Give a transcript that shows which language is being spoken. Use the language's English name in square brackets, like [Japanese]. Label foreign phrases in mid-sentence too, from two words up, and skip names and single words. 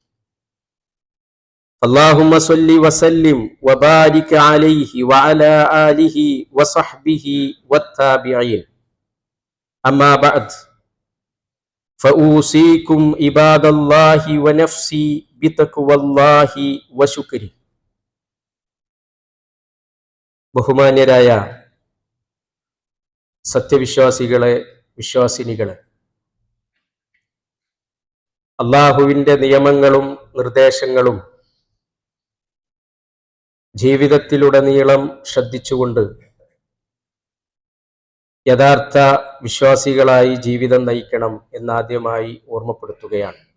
[Arabic] اللهم صل وسلم وبارك عليه وعلى آله وصحبه والتابعين. أما بعد، فأوصيكم عباد الله ونفسي بتقوى الله وشكره. [Malayalam] ബഹുമാന്യരായ സത്യവിശ്വാസികളെ, വിശ്വാസിനികളെ, അള്ളാഹുവിൻ്റെ നിയമങ്ങളും നിർദ്ദേശങ്ങളും ജീവിതത്തിലുടനീളം ശ്രദ്ധിച്ചുകൊണ്ട് യഥാർത്ഥ വിശ്വാസികളായി ജീവിതം നയിക്കണം എന്നാദ്യമായി ഓർമ്മപ്പെടുത്തുകയാണ്.